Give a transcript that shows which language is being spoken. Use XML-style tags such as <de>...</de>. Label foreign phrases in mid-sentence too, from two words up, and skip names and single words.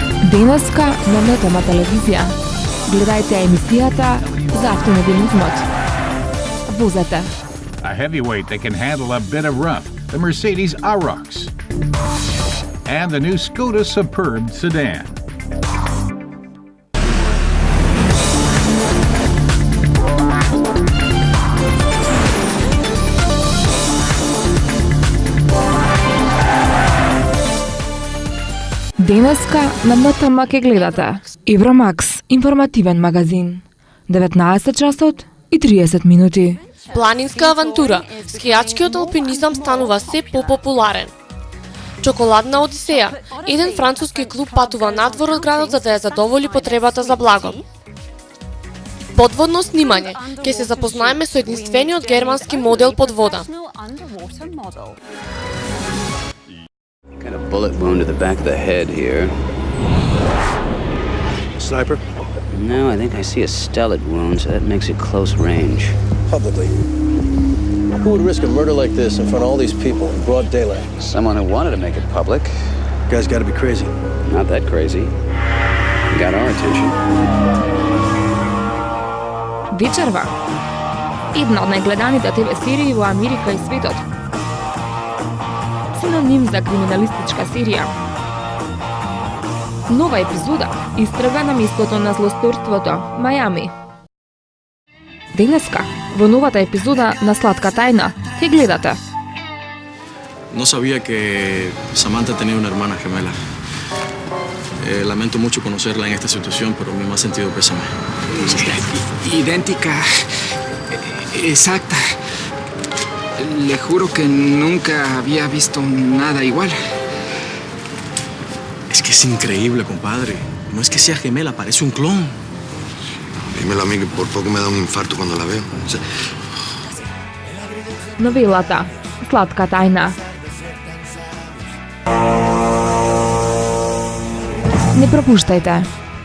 <mk>Денеска на Метама телевизија. Гледајте емисијата за автомобилизмот. Возете.</mk> <en>A heavyweight that can handle a bit of rough, the Mercedes Arox. And the new Skoda Superb sedan.</en> <mk>Денеска на МТМ ке гледате Евромакс, информативен магазин. 19 часот и 30 минути. Планинска авантура, скијачкиот алпинизам станува се попопуларен. Чоколадна одисеја, еден француски клуб патува надвор од градот за да ја задоволи потребата за благо. Подводно снимање, ќе се запознаеме со единствениот германски модел под вода.</mk> <en>Got a bullet wound to the back of the head here. Sniper? No, I think I see a stellate wound, so that makes it close range. Publicly. Who would risk a murder like this in front of all these people in broad daylight? Someone who wanted to make it public. Guy's gotta be crazy. Not that crazy. Got our attention.</en> <mk>Вечерва. Една од најгледаните ТВ серии во Америка и светот. Синоним за криминалистичка серија. Нова епизода истрага на местото на злосторството, Мајами. Денеска, во новата епизода на Сладка тајна, ќе гледате.</mk> <es>No sabía que Samantha tenía una hermana gemela. Lamento mucho conocerla en esta situación, pero mi más sentido pésame. Idéntica, exacta. Le juro que nunca había visto nada igual. Es que es increíble, compadre. No es que sea gemela, parece un clon. Dímelo a mí que por poco me da un infarto cuando la veo.</es> <mk>Новелата Сладка тајна. Не пропуштајте.</mk>